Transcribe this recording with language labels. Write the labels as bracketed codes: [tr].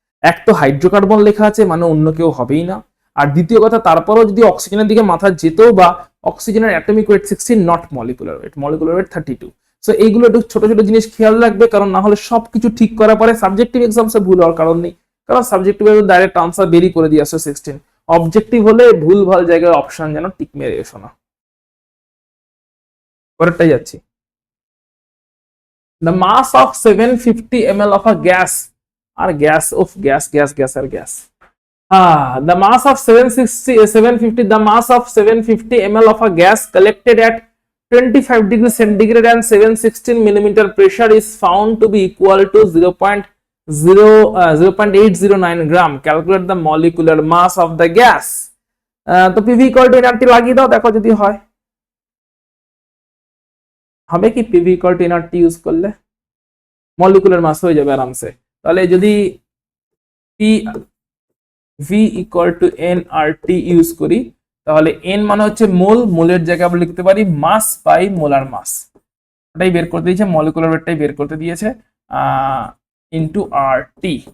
[bn] এক তো হাইড্রোকার্বন লেখা আছে মানে অন্য কেউ হবেই না, আর দ্বিতীয় কথা তারপরও যদি অক্সিজেনের দিকে মাথা যেত, বা অক্সিজেনের atomic wait 16 not molecular weight, molecular weight 32। So এইগুলো একটু ছোট ছোট জিনিস খেয়াল রাখবে, কারণ না হলে সবকিছু ঠিক করার পরে সাবজেক্টিভ এক্সামসে ভুল হওয়ার কারণ নেই, কারণ সাবজেক্টিভ ডাইরেক্ট আনসার বেরি করে দিয়ে আসছে 16, অবজেক্টিভ হলে ভুল ভাল জায়গায় অপশন যেন টিক মেরে এসো না। পরেরটাই যাচ্ছি, [en] the mass of 750 ml of a gas, or gas of gas or gas, the mass of 750 ml of a gas collected at 25 degrees centigrade and 716 millimeter pressure is found to be equal to 0.809 gram. Calculate the molecular mass of the gas. [bn] তো PV equal to nRT লাগিয়ে দাও, দেখো যদি হয়, হবে কি PV equal to nRT use করলে molecular মাস হয়ে যাবে আরামসে। তাহলে যদি PV equal to nRT use করি, তাহলে n মানে হচ্ছে মোল, মোলের জায়গায় আমরা লিখতে পারি মাস বাই মোলার মাস, এটাই বের করতে দিয়েছে, মলিকুলার ওয়েটটাই বের করতে দিয়েছে, ইনটু RT।